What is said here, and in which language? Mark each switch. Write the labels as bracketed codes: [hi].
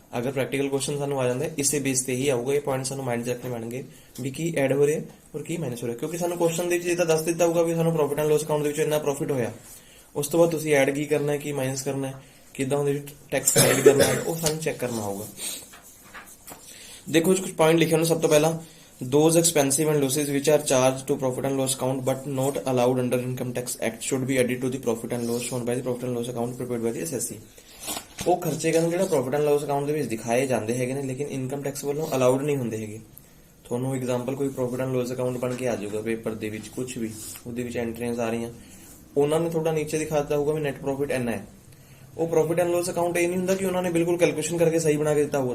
[pa] ਅਗਰ practical question ਸਾਨੂੰ ਆ ਜਾਂਦਾ ਇਸੇ ਬੇਸ ਤੇ ਹੀ ਆਊਗਾ। ਇਹ ਪੁਆਇੰਟ ਸਾਨੂੰ ਮਾਈਂਡ 'ਚ ਰੱਖਣੇ ਪੈਣਗੇ ਵੀ ਕੀ ਐਡ ਹੋ ਰਿਹਾ ਔਰ ਕੀ ਮਾਈਨਸ ਹੋ ਰਿਹਾ। ਕਿਉਂਕਿ ਸਾਨੂੰ ਕੁਐਸਚਨ ਦੇ ਵਿੱਚ ਇਹ ਤਾਂ ਦੱਸ ਦਿੱਤਾ ਹੋਊਗਾ ਵੀ ਸਾਨੂੰ ਪ੍ਰੋਫਿਟ ਐਂਡ ਲਾਸ ਅਕਾਊਂਟ ਦੇ ਵਿੱਚ ਇੰਨਾ ਪ੍ਰੋਫਿਟ ਹੋਇਆ। ਉਸ ਤੋਂ ਬਾਅਦ ਤੁਸੀਂ ਐਡ ਕੀ ਕਰਨਾ ਹੈ ਕੀ ਮਾਈਨਸ ਕਰਨਾ ਹੈ ਕਿੱਦਾਂ ਉਹਦੇ ਵਿੱਚ ਟੈਕਸ ਐਡ ਕਰਨਾ ਹੈ ਉਹ ਸਾਨੂੰ ਚੈੱਕ ਕਰਨਾ ਹੋਊਗਾ। ਦੇਖੋ ਕੁਝ ਪੁਆਇੰਟ ਲਿਖੇ ਹੋਣੇ। ਸਭ ਤੋਂ ਪਹਿਲਾਂ [en] those expensive and losses which are charged to profit and loss account but not allowed under income tax act should be added to the profit and loss shown by the profit and loss account prepared by the assessee। [pa] ਉਹ ਖਰਚੇ ਕਹਿੰਦੇ ਜਿਹੜਾ profit and Las account ਦੇ ਵਿੱਚ ਦਿਖਾਏ ਜਾਂਦੇ ਹੈਗੇ ਨੇ ਲੇਕਿਨ ਇਨਕਮ ਟੈਕਸ ਵੱਲੋਂ ਅਲਾਉਡ ਨਹੀਂ ਹੁੰਦੇ ਹੈਗੇ। ਤੁਹਾਨੂੰ ਐਗਜ਼ਾਮਪਲ ਕੋਈ ਪ੍ਰੋਫਿਟ ਐਂਡ ਲਾਸ ਅਕਾਊਂਟ ਬਣ ਕੇ ਆ ਜਾਊਗਾ ਪੇਪਰ ਦੇ ਵਿੱਚ, ਕੁਝ ਵੀ ਉਹਦੇ ਵਿੱਚ ਐਂਟਰੀਆਂ ਆ ਰਹੀਆਂ, ਉਹਨਾਂ ਨੇ ਤੁਹਾਡਾ ਨੀਚੇ ਦਿਖਾ ਦਿੱਤਾ ਹੋਊਗਾ ਵੀ ਨੈਟ ਪ੍ਰੋਫਿਟ ਇੰਨਾ ਹੈ। ਉਹ ਪ੍ਰੋਫਿਟ ਐਂਡ ਲਾਸ ਅਕਾਊਂਟ ਇਹ ਨਹੀਂ ਹੁੰਦਾ ਕਿ ਉਹਨਾਂ ਨੇ ਬਿਲਕੁਲ ਕੈਲਕੂਲੇਸ਼ਨ ਕਰਕੇ ਸਹੀ ਬਣਾ ਕੇ ਦਿੱਤਾ ਹੋਊਗਾ।